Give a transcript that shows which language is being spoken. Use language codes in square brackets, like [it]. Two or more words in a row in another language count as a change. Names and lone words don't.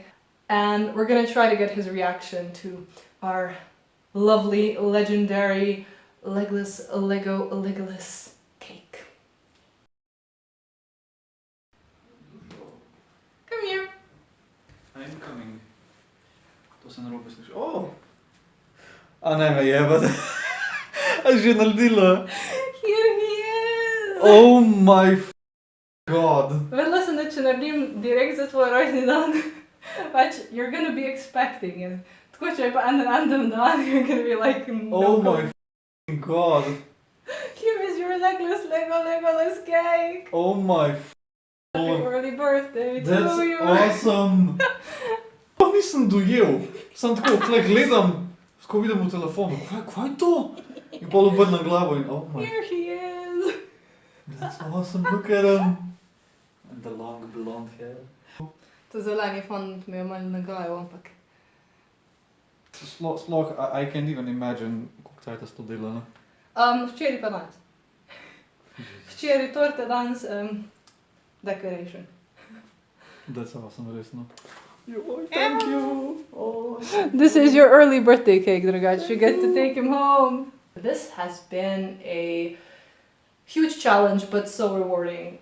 [en] And we're gonna try to get his reaction to our lovely, legendary Legolas cake. Come here. I'm coming. [sl] se ne robi sliši. O! A ne me jebate. A že naredila? [en] Here he is! Oh my god. [sl] Vedela sem, da če naredim direkt za tvoj rojstni dan, pač [en] you're gonna be expecting it. [sl] Tako če je pa en random dan, [en] you're gonna be like, no. Oh my god. Here is your Legolas cake! Oh my Happy early birthday That's to you! [sl] awesome. To nisem dojel. Sam tako, tle gledam, ko vidim v telefonu. Kaj je to? In pol obrnem glavo in [en] oh my. Here he is! That's awesome, look at him. And the long blonde hair. [sl] To zeleni fant mi je malo nagajal, ampak... Sploh, [en] I can't even imagine, [sl] koliko cajta s to dela, ne? Včeraj pa danes. Včeraj torte, danes decoration. [en] That's awesome, [sl] res, no. [en] Thank you. Oh. This is your early birthday cake, drugače. You get to take him home. This has been a huge challenge, but so rewarding.